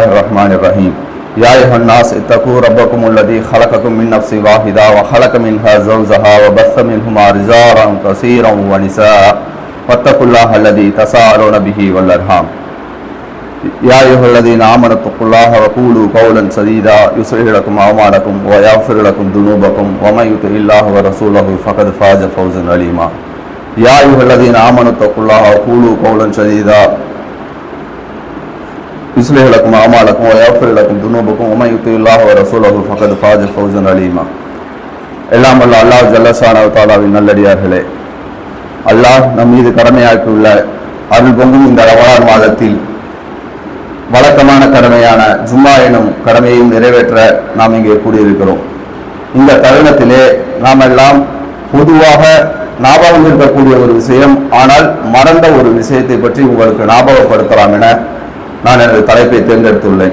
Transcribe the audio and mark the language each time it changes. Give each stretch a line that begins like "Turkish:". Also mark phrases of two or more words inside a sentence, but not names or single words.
Arabic: الرحمن الرحيم يا أيها الناس اتقوا ربكم الذي خلقكم من نفس واحدة وخلق منها زوجها وبث منهما رجالا كثيرا ونساء واتقوا الله الذي تساءلون به والأرحام يا أيها الذين آمنوا اتقوا الله وقولوا قولا سديدا يصلح لكم أعمالكم ويغفر لكم ذنوبكم ومن يطع الله ورسوله فقد فاز فوزا عظيما يا أيها الذين آمنوا اتقوا الله وقولوا قولا سديدا يصلح لكم أعمالكم ويغفر لكم ذنوبكم ومن يطع الله ورسوله فقد فاز فوزا عظيما
Tamil: எல்லாம் வல்ல அல்லாஹ்
Arabic: جل شأنه تعالىவின்
Tamil: நல்லடியார்களே, அல்லாஹ் நம் மீது கடமையாக்கியுள்ள அருள் பொங்கும் இந்த ரமலான் மாதத்தில் வழக்கமான கடமையான ஜும்மா எனும் கடமையையும் நிறைவேற்ற நாம் இங்கே கூடியிருக்கிறோம். இந்த தருணத்திலே நாம் எல்லாம் பொதுவாக ஞாபகம் இருக்கக்கூடிய ஒரு விஷயம், ஆனால் மறந்த ஒரு விஷயத்தை பற்றி உங்களுக்கு ஞாபகப்படுத்தலாம் என நான் எனது தலைப்பை தேர்ந்தெடுத்துள்ளேன்.